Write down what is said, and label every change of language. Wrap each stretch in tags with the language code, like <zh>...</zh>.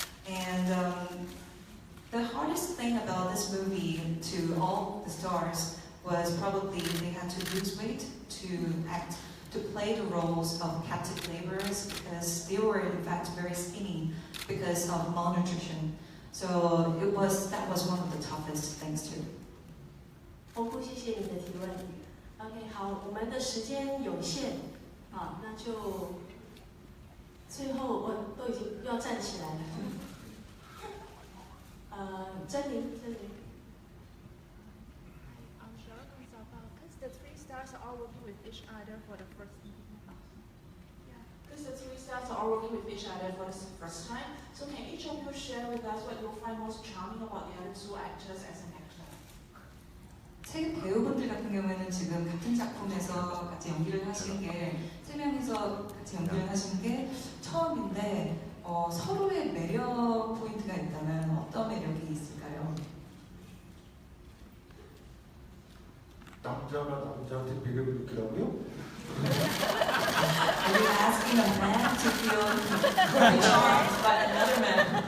<en>And the hardest thing about this movie to all the stars was probably they had to lose weight to play the roles of captive laborers, because they were in fact very skinny because of malnutrition. So that was one of the toughest things too.</en> <zh>红姑，谢谢你的提问。 OK， 好，我们的时间有限，好，那就最后我都已经要站起来了。珍妮。</zh> <en>Because the three stars are all working with each other for the first time. Because the three stars are all working with each other for the first time, so can each of you share with us what you find most charming about the other two actors as an actor?</en> <ko>세 배우분들 같은 경우에는 지금 같은 작품에서 같이 연기를 하시는 게, 세 명이서 같이 연기를 하시는 게 처음인데, 서로의 매력 포인트가 있다면 어떤 매력이 있을까요? 남자가 남자한테 매력을 느끼라고요?</ko> <en>Are you asking a man to feel charmed by another man?</en>